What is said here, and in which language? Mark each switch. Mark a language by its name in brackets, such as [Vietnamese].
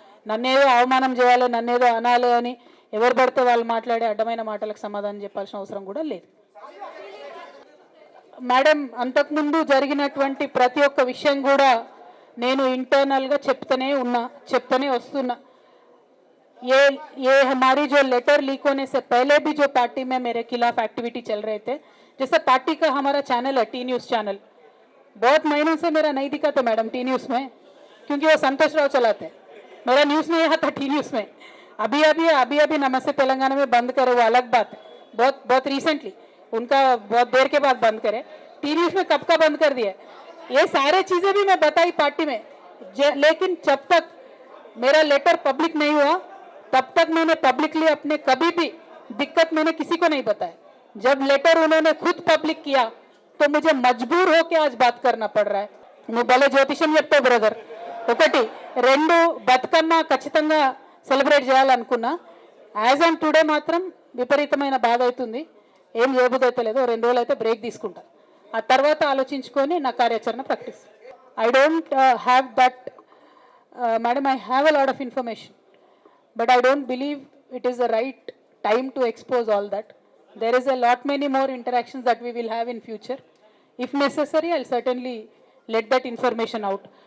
[Telugu] నన్నేదో అవమానం చేయాలి, నన్నేదో అనాలి అని ఎవరు పడితే వాళ్ళు మాట్లాడే అడ్డమైన మాటలకు సమాధానం చెప్పాల్సిన అవసరం కూడా లేదు. మేడం, అంతకుముందు జరిగినటువంటి ప్రతి ఒక్క విషయం కూడా నేను ఇంటర్నల్గా చెప్తూనే వస్తున్నా. [Hindi] ये हमारी जो लेटर लीक होने से पहले भी जो पार्टी में मेरे खिलाफ एक्टिविटी चल रहे थे, जैसे पार्टी का हमारा चैनल है टी न्यूज़ चैनल, बहुत महीनों से मेरा नहीं दिखा था मैडम टी न्यूज़ में, क्योंकि वो संतोष राव चलाते हैं. मेरा न्यूज़ नहीं आता टी न्यूज़ में. अभी नमस्ते तेलंगाना में बंद करे, वो अलग बात है. बहुत रिसेंटली उनका बहुत देर के बाद बंद करे. टी न्यूज़ में कब का बंद कर दिया. ये सारे चीज़ें भी मैं बताई पार्टी में, लेकिन जब तक मेरा लेटर पब्लिक नहीं हुआ तब तक मैंने पब्लिकली अपने कभी भी दिक्कत मैंने किसी को नहीं बताया. जब लेटर उन्होंने खुद पब्लिक किया तो मुझे मजबूर होकर आज बात करना पड़ रहा है. मैं भले [Telugu] ज्योतिषం చెప్తా బ్రదర్. ఒకటి. రెండు, బతుకమ్మ ఖచ్చితంగా సెలబ్రేట్ చేయాలనుకున్నా. [English] as on today [Telugu] మాత్రం విపరీతమైన బాధ అవుతుంది. ఏం చేయబుద్ధి అయితే లేదు. 2 రోజులు అయితే బ్రేక్ తీసుకుంటా. ఆ తర్వాత ఆలోచించుకొని నా కార్యాచరణ ప్రకటిస్తాను. [English] I don't have that madam. I have a lot of information, but I don't believe it is the right time to expose all that. There is a lot many more interactions that we will have in future. If necessary, I'll certainly let that information out.